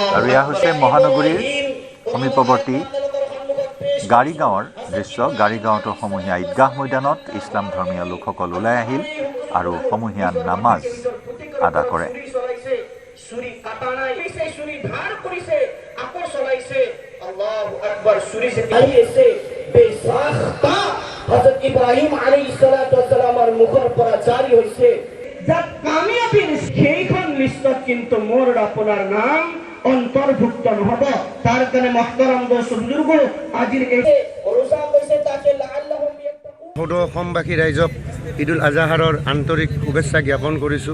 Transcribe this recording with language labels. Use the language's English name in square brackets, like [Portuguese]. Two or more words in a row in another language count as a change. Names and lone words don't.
[Assamese] আৰু এয়া হৈছে মহানগৰীৰ সমীপৱৰ্তী গাড়ীগাঁৱৰ দৃশ্য। গাড়ীগাঁৱতো সমূহীয়া ঈদগাহ ময়দানত ইছলাম ধৰ্মীয় লোকসকল ওলাই আহিল আৰু সমূহীয়া নামাজ আদা কৰে। চুৰি কাটা নাই, চুৰি ধাৰ কৰিছে, আকৌ চলাইছে। [Arabic] الله أكبر. [Assamese] চুৰি যে আহিছে বেসাখতা হযরত ইব্রাহিম [Arabic] عليه الصلاة والسلام [Assamese] মুখৰ পৰা জাৰি হৈছে। যাক কামিয়াবীৰ সেইখন লিষ্টত কিন্তু মোৰ আপোনাৰ নাম অন্তৰ্ভুক্ত নহব। তাৰ কাৰণে মহতৰম দোস্ত বুজুৰ্গ, আজিৰ এই ৰোজা কৈছে তাকে [Arabic] لعلهم يتقون. [Assamese] সদৌ অসমবাসী ৰাইজক ঈদ উল আজহাৰৰ আন্তৰিক শুভেচ্ছা জ্ঞাপন কৰিছোঁ।